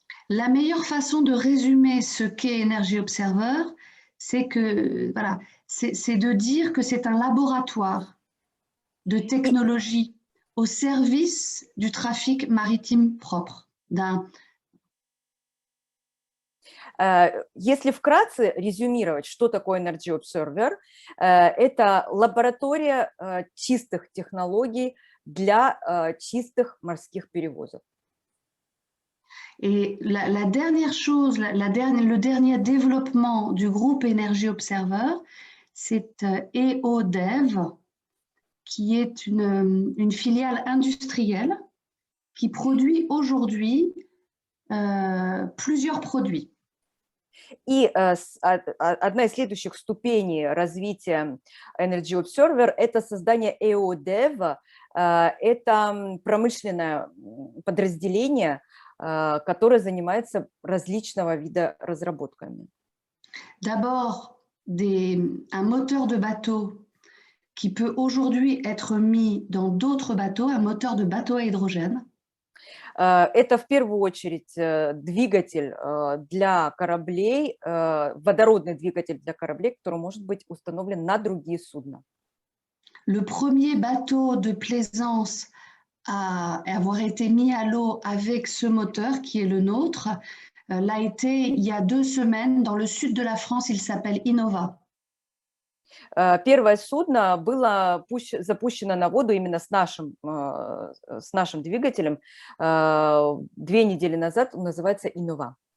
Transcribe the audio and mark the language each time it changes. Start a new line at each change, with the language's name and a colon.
French: La meilleure façon de résumer ce qu'est Energy Observer, c'est que voilà, c'est de dire que c'est un laboratoire de technologie au service du trafic maritime propre.
Russian: Если вкратце резюмировать, что такое Energy Observer, это лаборатория чистых технологий для чистых морских перевозок.
French: Et la dernière chose, le dernier développement du groupe Energy Observer, c'est EODEV, qui est une filiale industrielle qui produit aujourd'hui plusieurs produits.
Russian: И одна из следующих ступеней развития Energy Observer – это создание EODEV. Это промышленное подразделение, которое занимается различного вида разработками.
French: D'abord, un moteur de bateau qui peut aujourd'hui être mis dans d'autres bateaux, un moteur de bateau à hydrogène.
Russian: Это в первую очередь двигатель для кораблей, водородный двигатель для кораблей, который может быть установлен на другие судна.
French: Le premier bateau de plaisance à avoir été mis à l'eau avec ce moteur qui est le nôtre l'a été il y a 2 semaines dans le sud de la France, il s'appelle Innova.
Russian: Первое судно было запущено на воду именно с нашим двигателем 2 недели назад, он называется Innova.